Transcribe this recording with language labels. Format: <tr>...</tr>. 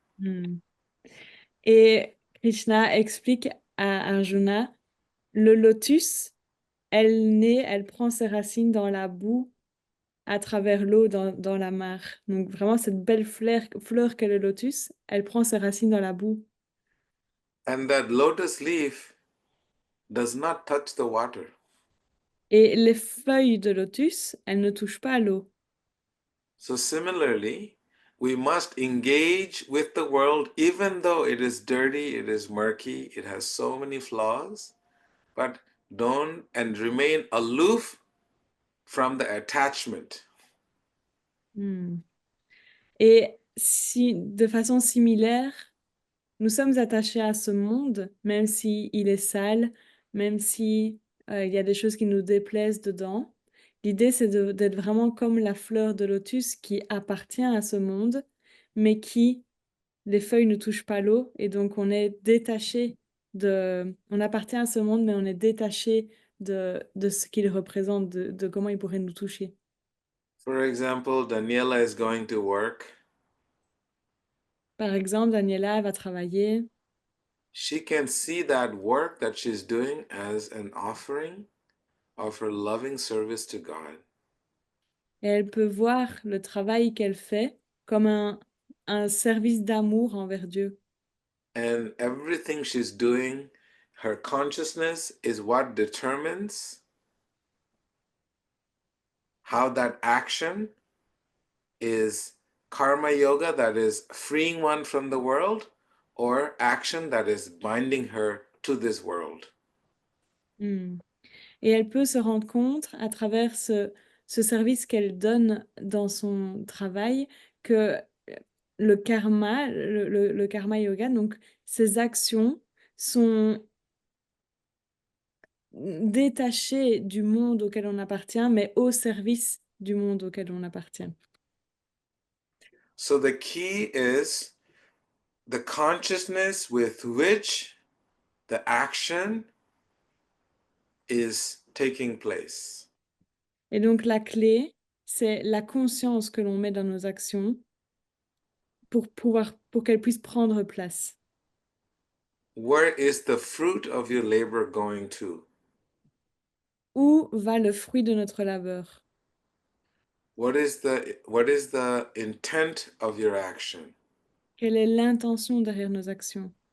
<fr>Hmm. Et Krishna explique à Arjuna, le lotus, elle naît, elle prend ses racines dans la boue à travers l'eau dans la mare. Donc vraiment, cette belle fleur qu'est le lotus, elle prend ses racines dans la boue.</fr> <en>And that lotus leaf does not touch the water.</en> <fr>Et les feuilles de lotus, elles ne touchent pas à l'eau.</fr> <en>So similarly, we must engage with the world even though it is dirty, it is murky, it has so many flaws, but don't and remain aloof from the attachment.</en> <fr>Hmm. Et si, de façon similaire, nous sommes attachés à ce monde, même si il est sale, même si il y a des choses qui nous déplaisent dedans. L'idée, c'est d'être vraiment comme la fleur de lotus qui appartient à ce monde, mais qui, les feuilles ne touchent pas l'eau, et donc on est détaché on appartient à ce monde, mais on est détaché de ce qu'il représente, de comment il pourrait nous toucher.</fr> <en>For example, Daniela is going to work.</en> <fr>Par exemple, Daniela, elle va travailler.</fr> <en>She can see that work that she's doing as an offering of her loving service to God.</en> <fr>Et elle peut voir le travail qu'elle fait comme un service d'amour envers Dieu.</fr> <en>And everything she's doing, her consciousness is what determines how that action is karma yoga, that is freeing one from the world, or action that is binding her to this world. Hmm.</en> <fr>Et elle peut se rendre compte à travers ce service qu'elle donne dans son travail que le karma, le karma yoga, donc ses actions sont détachées du monde auquel on appartient, mais au service du monde auquel on appartient.</fr> <en>So the key is the consciousness with which the action is taking place.</en> <fr>Et donc la clé, c'est la conscience que l'on met dans nos actions pour qu'elles puissent prendre place.</fr> <en>Where is the fruit of your labor going to?</en> <fr>Où va le fruit de notre labeur?</fr> <en>What is the intent of your action?</en> <fr>Quelle est l'intention derrière nos actions?</fr>